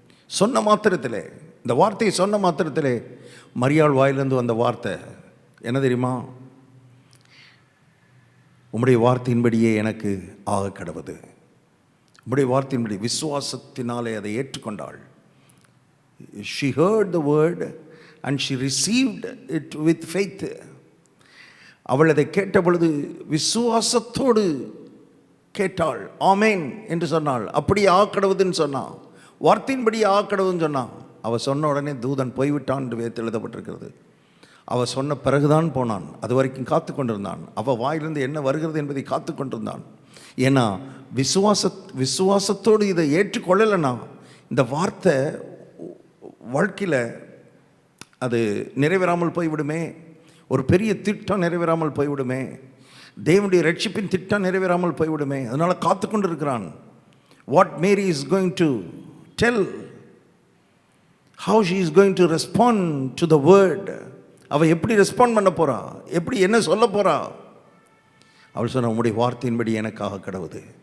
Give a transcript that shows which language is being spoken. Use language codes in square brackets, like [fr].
[ta] சொன்ன மாத்திரத்தில், இந்த வார்த்தையை சொன்ன மாத்திரத்தில் மரியாள் வாயிலிருந்து வந்த வார்த்தை என்ன தெரியுமா? உம்முடைய வார்த்தையின்படியே எனக்கு ஆக கடவுது. உம்முடைய வார்த்தையின்படி, விசுவாசத்தினாலே அதை ஏற்றுக்கொண்டாள். [en] She heard the word and she received it with faith. [ta] அவள் அதை கேட்ட பொழுது விசுவாசத்தோடு கேட்டாள். ஆமேன் என்று சொன்னாள். அப்படி ஆக்கடவுதுன்னு சொன்னான், வார்த்தையின்படி ஆக்கடவுன்னு சொன்னான். அவள் சொன்ன உடனே தூதன் போய்விட்டான் என்று வேதத்தில் எழுதப்பட்டிருக்கிறது. அவள் சொன்ன பிறகுதான் போனான். அது வரைக்கும் காத்து கொண்டிருந்தான். அவள் வாயிலிருந்து என்ன வருகிறது என்பதை காத்து கொண்டிருந்தான். ஏன்னா விசுவாசத்தோடு இதை ஏற்றுக்கொள்ளலைன்னா இந்த வார்த்தை வாழ்க்கையில் அது நிறைவேறாமல் போய்விடுமே. ஒரு பெரிய திட்டம் நிறைவேறாமல் போய்விடுமே. தேவனுடைய ரட்சிப்பின் திட்டம் நிறைவேறாமல் போய்விடுமே. அதனால் காத்து கொண்டு இருக்கிறான். [en] What Mary is going to tell, how she is going to respond to the word. [ta] அவள் எப்படி ரெஸ்பாண்ட் பண்ண போறா, எப்படி என்ன சொல்ல போறா? அவள் சொன்ன, உம்முடைய வார்த்தையின்படி எனக்காக கடவுது.